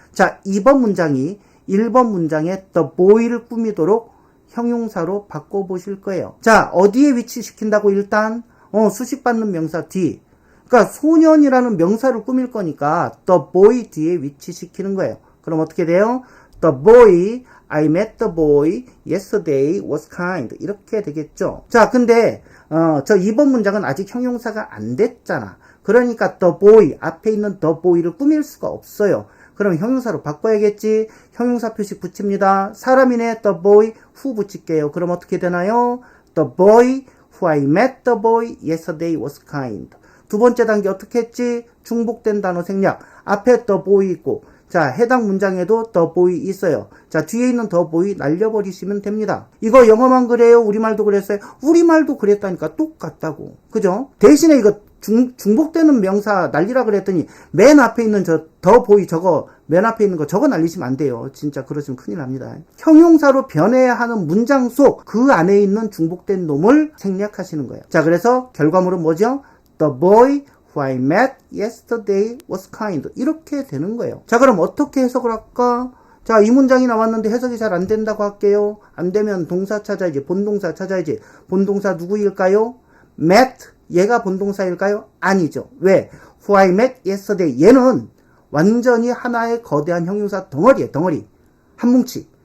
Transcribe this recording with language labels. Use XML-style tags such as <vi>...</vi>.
<ko>자, 2번 문장이 1번 문장에 the boy를 꾸미도록 형용사로 바꿔보실 거예요. 자, 어디에 위치시킨다고 일단? 수식받는 명사 뒤. 그러니까 소년이라는 명사를 꾸밀 거니까</ko> <en>the boy</en> <ko>뒤에 위치시키는 거예요. 그럼 어떻게 돼요?</ko> <en>The boy, I met the boy yesterday was kind.</en> <ko>이렇게 되겠죠. 자, 근데 저 2번 문장은 아직 형용사가 안 됐잖아. 그러니까</ko> <en>the boy,</en> <ko>앞에 있는 the boy를 꾸밀 수가 없어요. 그럼 형용사로 바꿔야겠지. 형용사 표시 붙입니다. 사람이네.</ko> <en>the boy, who</en> <ko>붙일게요. 그럼 어떻게 되나요?</ko> <en>The boy who I met the boy yesterday was kind.</en> <ko>두 번째 단계 어떻게 했지? 중복된 단어 생략. 앞에</ko> <en>the boy</en> <ko>있고, 자, 해당 문장에도 the boy 있어요. 자, 뒤에 있는</ko> <en>the boy</en> <ko>날려버리시면 됩니다. 이거 영어만 그래요? 우리말도 그랬어요? 우리말도 그랬다니까 똑같다고. 그죠? 대신에 이거 중복되는 명사 날리라 그랬더니 맨 앞에 있는 저</ko> <en>the boy</en> <ko>저거 맨 앞에 있는 거 저거 날리시면 안 돼요. 진짜 그러시면 큰일 납니다. 형용사로 변해야 하는 문장 속 그 안에 있는 중복된 놈을 생략하시는 거예요. 자, 그래서 결과물은 뭐죠?</ko> <en>The boy who I met yesterday was kind.</en> <ko>이렇게 되는 거예요. 자, 그럼 어떻게 해석을 할까? 자, 이 문장이 나왔는데 해석이 잘 안 된다고 할게요. 안 되면 동사 찾아야지. 본동사 찾아야지. 본동사 누구일까요? met 얘가 본동사일까요? 아니죠. 왜?</ko> <en>Who I met yesterday.</en> <ko>얘는 완전히 하나의 거대한 형용사 덩어리예요. 덩어리. 한 뭉치.</ko>